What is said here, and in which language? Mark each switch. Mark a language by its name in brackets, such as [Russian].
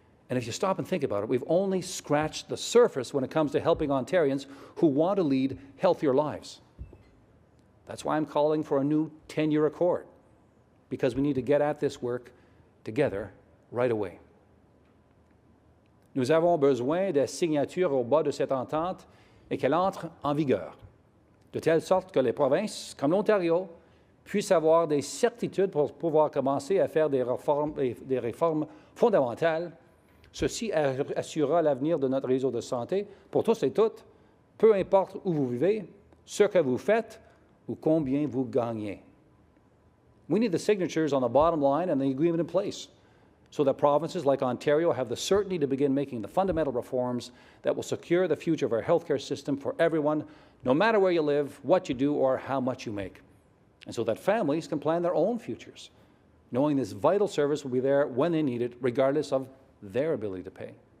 [English] And if you stop and think about it, we've only scratched the surface when it comes to helping Ontarians who want to lead healthier lives. That's why I'm calling for a new 10-year accord, because we need to get at this work together right away. [French] Nous avons besoin de signatures au bas de cette entente et qu'elle entre en vigueur, de telle sorte que les provinces, comme l'Ontario, puissent avoir des certitudes pour pouvoir commencer à faire des réformes fondamentales. Ceci assurera l'avenir de notre réseau de santé pour tous et toutes, peu importe où vous vivez, ce que vous faites ou combien vous gagnez. [English] We need the signatures on the bottom line and the agreement in place so that provinces like Ontario have the certainty to begin making the fundamental reforms that will secure the future of our healthcare system for everyone, no matter where you live, what you do, or how much you make, and so that families can plan their own futures, knowing this vital service will be there when they need it, regardless of their ability to pay.